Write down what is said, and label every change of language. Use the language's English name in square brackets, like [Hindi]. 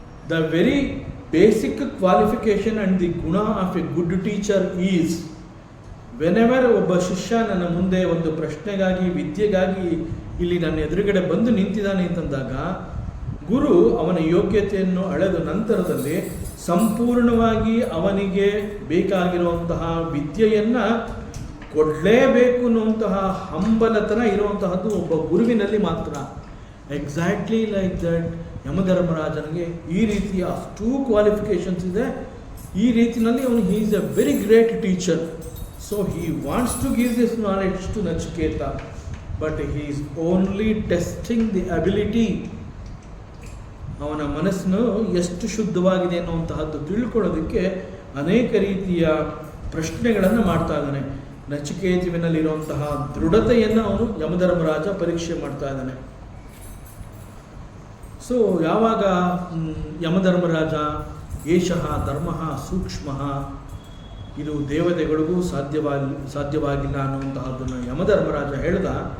[English] the very basic qualification and the [Kannada] ಗುಣ [English] of a good teacher is whenever [Kannada] ಒಬ್ಬ ಶಿಷ್ಯ ನನ್ನ ಮುಂದೆ ಒಂದು ಪ್ರಶ್ನೆಗಾಗಿ ವಿದ್ಯೆಗಾಗಿ ಇಲ್ಲಿ ನನ್ನ ಎದುರುಗಡೆ ಬಂದು ನಿಂತಿದ್ದಾನೆ ಅಂತಂದಾಗ ಗುರು ಅವನ ಯೋಗ್ಯತೆಯನ್ನು ಅಳೆದ ನಂತರದಲ್ಲಿ ಸಂಪೂರ್ಣವಾಗಿ ಅವನಿಗೆ ಬೇಕಾಗಿರುವಂತಹ ವಿದ್ಯೆಯನ್ನು ಕೊಡಲೇಬೇಕು ಅನ್ನುವಂತಹ ಹಂಬಲತನ ಇರುವಂತಹದ್ದು ಒಬ್ಬ ಗುರುವಿನಲ್ಲಿ ಮಾತ್ರ. [English] exactly like that [Kannada] ಯಮಧರ್ಮರಾಜನಿಗೆ ಈ ರೀತಿಯ ಅಷ್ಟೂ ಕ್ವಾಲಿಫಿಕೇಶನ್ಸ್ ಇದೆ. ಈ ರೀತಿಯಲ್ಲಿ ಅವನು [English] He is a very great teacher. So he wants to give this knowledge to Nachiketa, but he is only testing the ability. [Kannada] ಅವನ ಮನಸ್ಸನ್ನು ಎಷ್ಟು ಶುದ್ಧವಾಗಿದೆ ಅನ್ನುವಂತಹದ್ದು ತಿಳ್ಕೊಳ್ಳೋದಕ್ಕೆ ಅನೇಕ ರೀತಿಯ ಪ್ರಶ್ನೆಗಳನ್ನು ಮಾಡ್ತಾ ಇದ್ದಾನೆ. ನಚಿಕೇತುವಿನಲ್ಲಿರುವಂತಹ ದೃಢತೆಯನ್ನು ಅವನು ಯಮಧರ್ಮರಾಜ ಪರೀಕ್ಷೆ ಮಾಡ್ತಾ ಇದ್ದಾನೆ. ಸೊ ಯಾವಾಗ ಯಮಧರ್ಮರಾಜ [Sanskrit] ಏಷಃ ಧರ್ಮ ಸೂಕ್ಷ್ಮ, [Kannada] ಇದು ದೇವತೆಗಳಿಗೂ ಸಾಧ್ಯವಾಗಿಲ್ಲ ಅನ್ನುವಂತಹದ್ದನ್ನು ಯಮಧರ್ಮರಾಜ ಹೇಳಿದ,